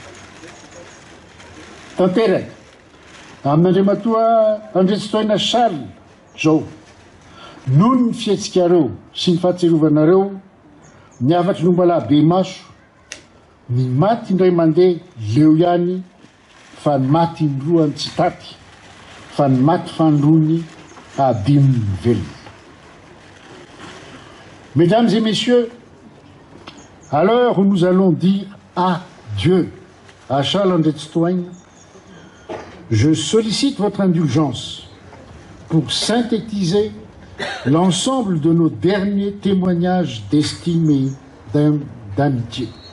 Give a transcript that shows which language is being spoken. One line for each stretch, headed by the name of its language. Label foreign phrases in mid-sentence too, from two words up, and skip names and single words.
Malagasy: Tanteraka amin'Andriamatoa Andretsi-Toaina Charles zao noho ny fihetsikareo sy ny fahatserovanareo niafatry no mbola be maso ny maty indray mandeha leo ihany fa ny maty ny lohany tsy taty fa ny maty fandrony abiminy velona.
French: Mesdames et messieurs, à l'heure où nous allons dire adieu à Charles Andretsi-Toaina, je sollicite votre indulgence pour synthétiser l'ensemble de nos derniers témoignages d'estime et d'amitié.